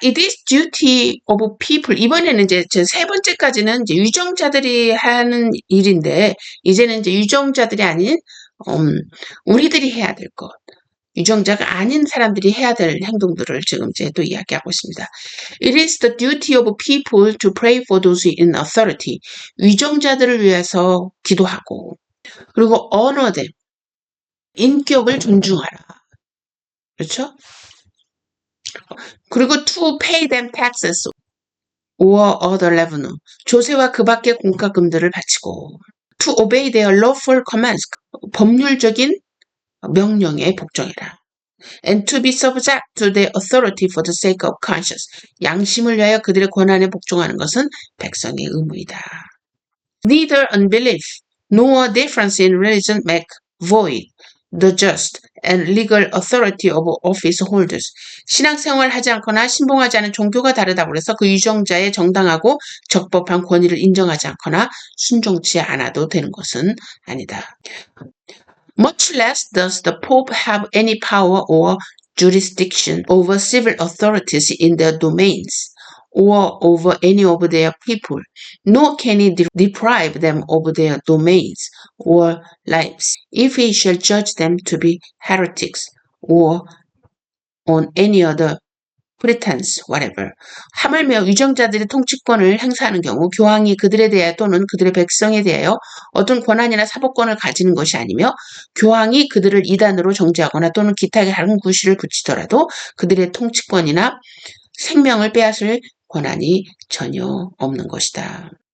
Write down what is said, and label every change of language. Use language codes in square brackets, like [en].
[en] It is duty of people. [ko] 이번에는 이제 세 번째까지는 이제 유정자들이 하는 일인데, 이제는 이제 유정자들이 아닌 우리들이 해야 될 것, 유정자가 아닌 사람들이 해야 될 행동들을 지금 이제 또 이야기하고 있습니다. [en] It is the duty of people to pray for those in authority. [ko] 유정자들을 위해서 기도하고, 그리고 [en] honor them. [ko] 인격을 존중하라. 그렇죠? 그리고 [en] to pay them taxes or other revenue. [ko] 조세와 그 밖의 공과금들을 바치고, [en] to obey their lawful commands. [ko] 법률적인 명령에 복종해라. [en] And to be subject to their authority for the sake of conscience. [ko] 양심을 위하여 그들의 권한에 복종하는 것은 백성의 의무이다. [en] Neither unbelief nor difference in religion make void the just and legal authority of office holders. [ko] 신앙생활을 하지 않거나 신봉하지 않은 종교가 다르다고 해서 그 유정자의 정당하고 적법한 권위를 인정하지 않거나 순종치 않아도 되는 것은 아니다. [en] Much less does the Pope have any power or jurisdiction over civil authorities in their domains or over any of their people, nor can he deprive them of their domains or lives, if he shall judge them to be heretics or on any other pretense, whatever. [ko] 하물며 유정자들이 통치권을 행사하는 경우 교황이 그들에 대하여 또는 그들의 백성에 대하여 어떤 권한이나 사법권을 가지는 것이 아니며, 교황이 그들을 이단으로 정죄하거나 또는 기타 다른 구실을 붙이더라도 그들의 통치권이나 생명을 빼앗을 권한이 전혀 없는 것이다.